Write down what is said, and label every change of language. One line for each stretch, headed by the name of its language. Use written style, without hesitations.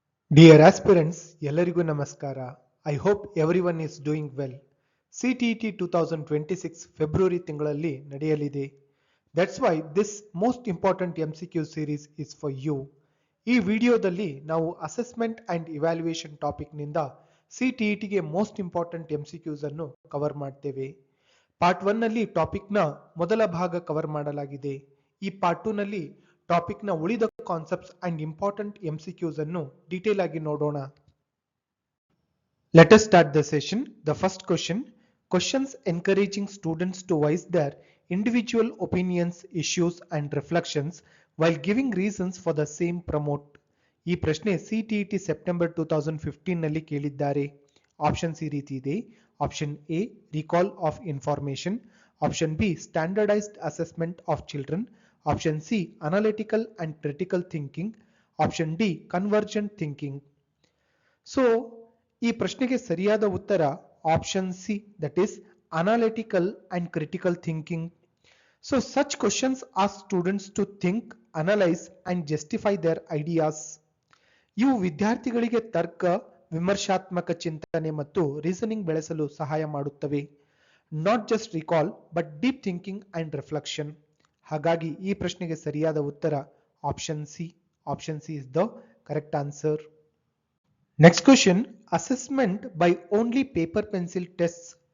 English: Dear aspirants,
Kannada: ಎಲ್ಲರಿಗೂ ನಮಸ್ಕಾರ.
English: I hope everyone is doing well.
Kannada: CTET 2026 February ತಿಂಗಳಲ್ಲಿ ನಡೆಯಲಿದೆ.
English: That's why this most important MCQ series is for you.
Kannada: ಈ ವಿಡಿಯೋದಲ್ಲಿ ನಾವು ಅಸೆಸ್ಮೆಂಟ್ ಅಂಡ್ ಇವ್ಯಾಲ್ಯೂಯೇಷನ್ ಟಾಪಿಕ್ ನಿಂದ CTETಗೆ ಮೋಸ್ಟ್ ಇಂಪಾರ್ಟೆಂಟ್ MCQs ಅನ್ನು ಕವರ್ ಮಾಡ್ತೇವೆ. ಪಾರ್ಟ್ 1 ನಲ್ಲಿ ಟಾಪಿಕ್ ನ ಮೊದಲ ಭಾಗ ಕವರ್ ಮಾಡಲಾಗಿದೆ. ಈ ಪಾರ್ಟ್ 2 ನಲ್ಲಿ ಟಾಪಿಕ್ ನ ಉಳಿದ ಕಾನ್ಸೆಪ್ಟ್ಸ್ ಅಂಡ್ ಇಂಪಾರ್ಟೆಂಟ್ MCQs ಅನ್ನು ಡೀಟೇಲ್ ಆಗಿ ನೋಡೋಣ.
English: Let us start the session. The first question: questions encouraging students to voice their individual opinions, issues and reflections while giving reasons for the same promote.
Kannada: ಈ ಪ್ರಶ್ನೆ CTET September 2015 ನಲ್ಲಿ ಕೇಳಿದ್ದಾರೆ. Options ಈ ರೀತಿ ಇದೆ.
English: Option A recall of information, option B standardised assessment of children, option C analytical and critical thinking, option D convergent thinking.
Kannada: So ಈ ಪ್ರಶ್ನೆಗೆ ಸರಿಯಾದ ಉತ್ತರ option C,
English: That is analytical and critical thinking. So such questions ask students to think, analyze and justify their ideas.
Kannada: ಇವು ವಿದ್ಯಾರ್ಥಿಗಳಿಗೆ ತರ್ಕ, ವಿಮರ್ಶಾತ್ಮಕ ಚಿಂತನೆ ಮತ್ತು ರೀಸನಿಂಗ್ ಬೆಳೆಸಲು ಸಹಾಯ ಮಾಡುತ್ತವೆ.
English: Not just recall but deep thinking and reflection.
Kannada: ಹಾಗಾಗಿ ಈ ಪ್ರಶ್ನೆಗೆ ಸರಿಯಾದ ಉತ್ತರ option C.
English: Option C is the correct answer. Next question: assessment by only paper pencil test.